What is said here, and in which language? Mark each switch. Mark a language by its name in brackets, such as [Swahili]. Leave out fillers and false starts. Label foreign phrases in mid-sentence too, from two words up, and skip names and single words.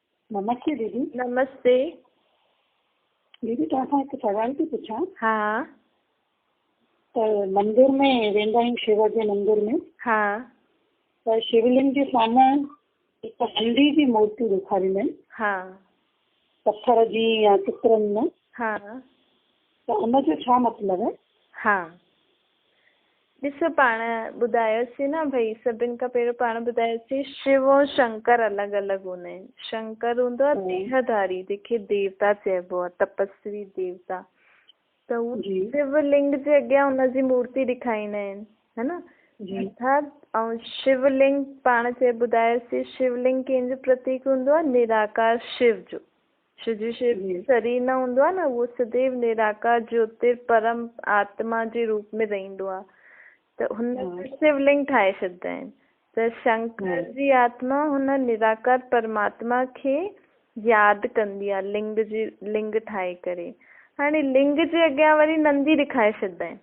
[Sindhi] नमस्ते दीदी। नमस्ते। दीदी तव्हां हिकु सवाल थी पुछां। हा त मंदिर में वेंदा आहियूं, शिव जे मंदिर में, हा त शिवलिंग जे साम्हूं हिकु नंदी जी मूर्ति ॾेखारींदा आहिनि, हा पत्थर जी या चित्रनि में, हा त उनजो छा मतिलबु आहे? हा ॾिसो, पाण ॿुधायोसीं न भई, सभिनि खां पहिरियों पाण ॿुधायोसीं शिव ऐं शंकर अलॻि अलॻि हूंदा आहिनि। शंकर हूंदो आहे देहधारी, जंहिंखे देवता चइबो आहे, तपस्वी देवता। त हू शिवलिंग जे अॻियां हुनजी मूर्ति ॾेखारींदा आहिनि, है न। अर्थात ऐं शिवलिंग पाण ॿुधायोसीं, शिवलिंग कंहिंजो प्रतीक हूंदो आहे? निराकार शिव जो। शिव शरीर न हूंदो आहे न, उहो सदैव निराकार ज्योतिर परम आत्मा जे रूप में रहंदो आहे। त हुन शिवलिंग ठाहे छॾींदा आहिनि। त शंकर जी आत्मा हुन निराकार परमात्मा खे यादि कंदी आहे लिंग ठाहे करे। हाणे लिंग जे अॻियां वरी नंदी ॾेखारे छॾींदा आहिनि।